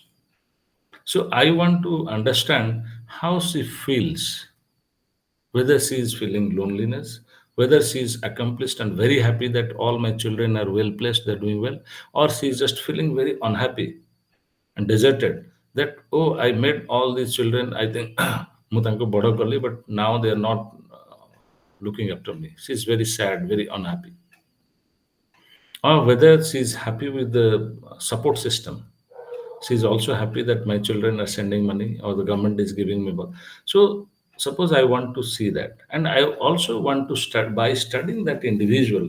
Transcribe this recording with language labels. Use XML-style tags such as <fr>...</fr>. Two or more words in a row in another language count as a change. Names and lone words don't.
<en>So I want to understand how she feels, whether she is feeling loneliness, whether she is accomplished and very happy that all my children are well placed, they're doing well, or she is just feeling very unhappy and deserted. That, oh, I made all these children, I think,</en> <or>ମୁଁ ତାଙ୍କୁ ବଡ଼ କଲି,</or> <en>but now they are not looking after me. She is very sad, very unhappy. Or whether she is happy with the support system. She is also happy that my children are sending money or the government is giving me both. So suppose I want to see that, and I also want to start by studying that individual.</en>